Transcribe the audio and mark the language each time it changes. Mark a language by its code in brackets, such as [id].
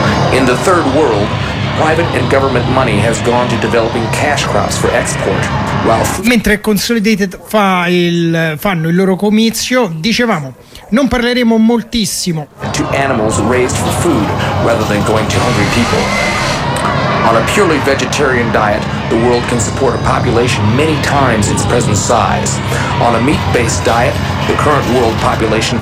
[en] In the third world, private and government money has gone to developing cash crops for export. [it] Mentre Consolidated fanno il loro comizio, dicevamo, non parleremo moltissimo. [en] To animals raised for food rather than going to hungry people. On a purely vegetarian diet, the world can support a population many times its present size. On a meat-based diet, the current world population...